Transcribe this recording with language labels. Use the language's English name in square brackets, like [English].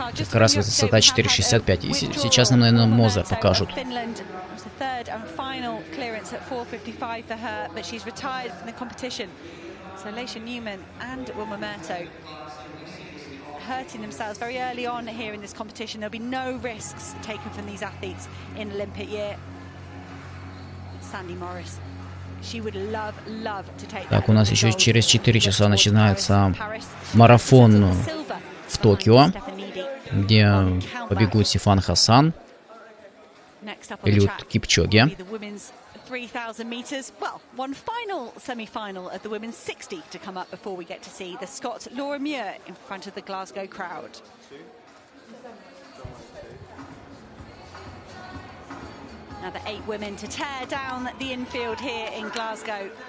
[Russian] Как раз высота 4,65. И сейчас нам, наверное, Мозер покажут. [English] Third and final clearance at 4:55 for her, but she's retired from the competition. So Leisha Newman and Wilma Murto hurting themselves very early on here in this competition. There'll be no risks taken from these athletes in Olympic year. Sandy Morris, she would love to take. [Russian] Так, у нас еще через 4 часа начинается марафон в Токио, где побегут Сифан Хасан, Элиот Кипчоге. [English] 3,000 meters. Well, one final semi-final of the women's 60 to come up before we get to see the Scot Laura Muir in front of the Glasgow crowd. Another 8 women to tear down the infield here in Glasgow.